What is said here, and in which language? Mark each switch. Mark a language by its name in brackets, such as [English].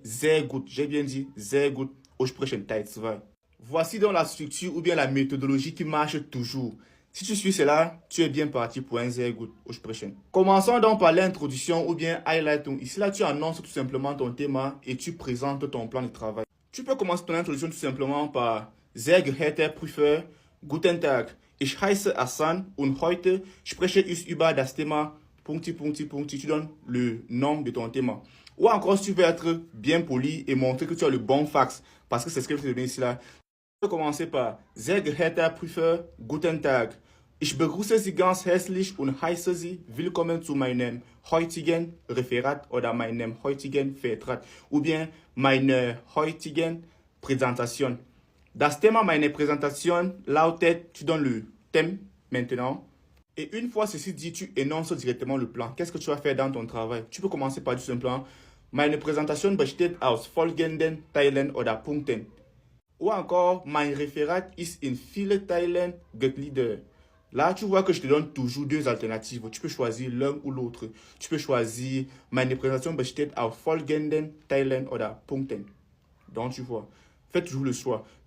[French] Sehr gut, j'ai bien dit, sehr gut, au prochain Teil 2. Voici donc la structure ou bien la méthodologie qui marche toujours. Si tu suis cela, tu es bien parti pour un sehr gut au prochain. Commençons donc par l'introduction ou bien highlighting. Ici là, tu annonces tout simplement ton thème et tu présentes ton plan de travail. Tu peux commencer ton introduction tout simplement par [German] Sehr geehrter Prüfer, guten Tag. Ich heiße Hassan und heute spreche ich über das Thema Punkti. [French] Tu donnes le nom de ton thème. Ou encore, si tu veux être bien poli et montrer que tu as le bon fax, parce que c'est ce que je te donne ici là. Tu peux commencer par [German] Sehr geehrter Prüfer, guten Tag. Ich begrüße Sie ganz herzlich und heiße Sie willkommen zu meinem heutigen Referat oder meinem heutigen Vertrag [French] ou bien [German] meiner heutigen Präsentation. Das Thema meiner Präsentation lautet, [French] tu donnes le thème maintenant. Et une fois ceci dit, tu énonces directement le plan. Qu'est-ce que tu vas faire dans ton travail? Tu peux commencer par tout simplement [German] meine Präsentation besteht aus folgenden Teilen oder Punkten. [French] Ou encore, [German] mein Referat ist in viele Teilen gegliedert. [French] Là, tu vois que je te donne toujours deux alternatives. Tu peux choisir l'un ou l'autre. Tu peux choisir [German] meine Präsentation besteht aus folgenden Teilen oder Punkten. [French] Donc, tu vois, fais toujours le choix.